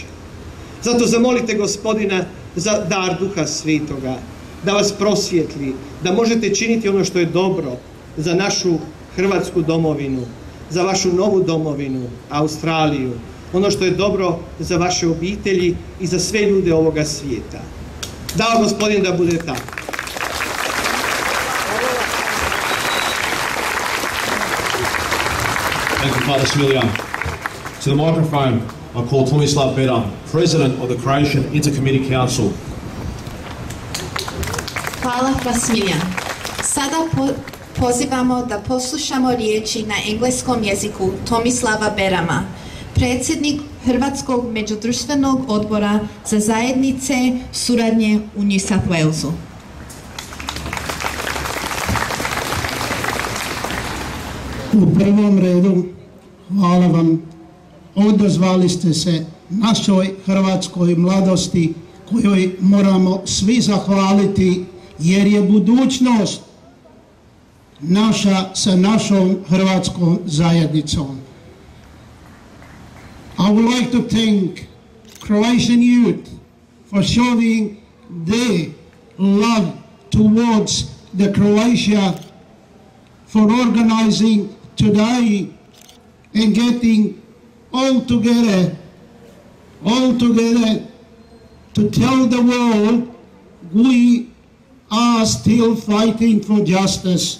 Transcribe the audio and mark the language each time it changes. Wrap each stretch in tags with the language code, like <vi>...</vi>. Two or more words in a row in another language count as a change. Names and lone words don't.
<hr>Zato zamolite Gospodina za dar Duha Svetoga, da vas prosvijetli, da možete činiti ono što je dobro za našu Hrvatsku domovinu, za vašu novu domovinu, Australiju, ono što je dobro za vaše obitelji i za sve ljude ovoga svijeta. Dao Gospodin da bude tako.</hr> <en>Thank you, Father Smiljan. To the microphone, I call Tomislav Beda, President of the Croatian Intercommittee Council.</en> <hr>Hvala Smiljan. Sada pozivamo da poslušamo riječi na engleskom jeziku Tomislava Berama, predsjednik Hrvatskog međudruštvenog odbora za zajednice suradnje u New South Walesu. U prvom redu, hvala vam, odazvali ste se našoj hrvatskoj mladosti kojoj moramo svi zahvaliti jer je budućnost naša sa našom hrvatskom zajednicom.</hr> <en>I would like to thank Croatian youth for showing their love towards the Croatia, for organizing today and getting all together to tell the world we are still fighting for justice.</en>